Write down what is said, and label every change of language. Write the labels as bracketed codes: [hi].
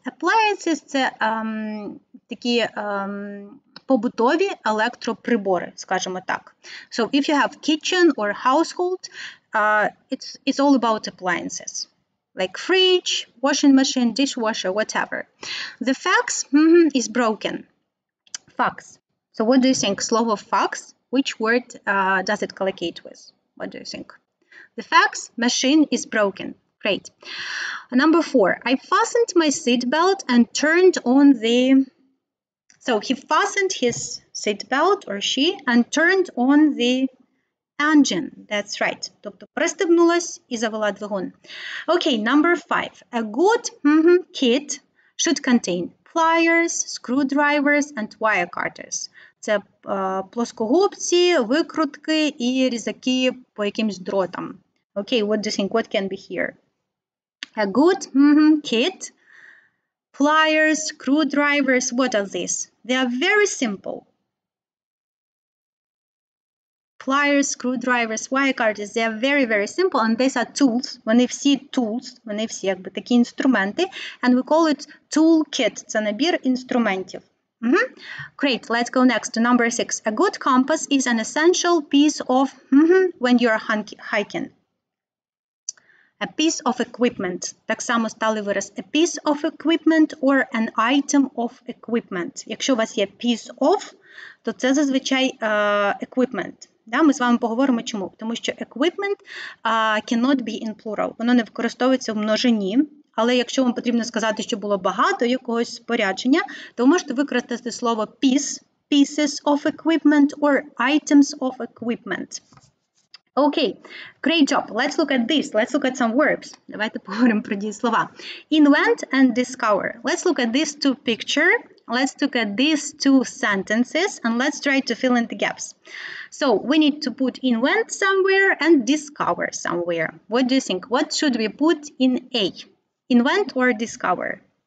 [uk] Appliances – це такі побутові електроприбори, скажімо так. [en] So if you have kitchen or household, it's all about appliances. Like fridge, washing machine, dishwasher, whatever. The fax is broken. Fax. So what do you think? [uk] Слово [en] fax, which word does it collocate with? What do you think? The fax machine is broken. Great. Number 4. I fastened my seatbelt and turned on the... So he fastened his seatbelt or she and turned on the engine. That's right. [uk] Тобто пристебнулась і завела двигун. [en] Okay, number 5. A good kit should contain pliers, screwdrivers and wire cutters. [uk] Це плоскогубці, викрутки і різаки по якимсь дротам. [en] Okay, what do you think? What can be here? A good kit, pliers, screwdrivers, what are these? They are very simple. pliers, screwdrivers, wire cutters, they are very, very simple, and these are tools. [uk] Вони всі tools, вони всі якби такі інструменти, [en] and we call it toolkit. [uk] Це набір інструментів. [en] Great, let's go next to number 6. A good compass is an essential piece of when you are hiking. A piece of equipment. [uk] Так само сталий вираз. [en] A piece of equipment or an item of equipment. [uk] Якщо у вас є piece of, то це зазвичай equipment. Да, ми з вами поговоримо чому. Тому що [en] equipment cannot be in plural. [uk] Воно не використовується в множині. Але якщо вам потрібно сказати, що було багато якогось спорядження, то ви можете використати слово piece, [en] pieces of equipment or items of equipment. Okay, great job. Let's look at this. Let's look at some verbs. [uk] Давайте поговоримо про дієслова. [en] Invent and discover. Let's look at these two pictures. Let's look at these two sentences and let's try to fill in the gaps. So we need to put invent somewhere and discover somewhere. What do you think? What should we put in A? Invent or discover?